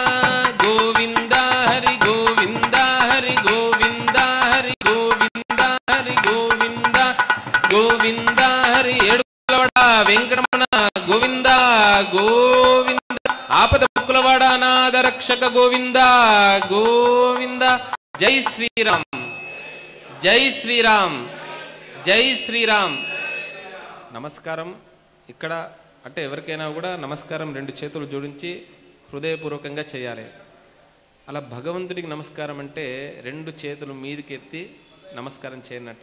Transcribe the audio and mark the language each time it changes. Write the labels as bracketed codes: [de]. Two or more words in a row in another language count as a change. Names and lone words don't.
[te] गोविंदा हरि गोविंदा, हरि गोविंदा, हरि गोविंदा, हरि गोविंदा। గోవిందా హరి ఏడుకొండలవాడ వెంకటరమణ గోవిందా గోవిందా। ఆపద మొక్కులవాడ అనాథ రక్షక గోవిందా గోవిందా। జై శ్రీరామ్, జై శ్రీరామ్, జై శ్రీరామ్. నమస్కారం. ఇక్కడ అంటే ఎవరికైనా కూడా నమస్కారం రెండు చేతులు జోడించి హృదయపూర్వకంగా చేయాలి. అలా భగవంతుడికి నమస్కారం అంటే రెండు చేతులు మీదికి ఎత్తి నమస్కారం చేయనట్ట.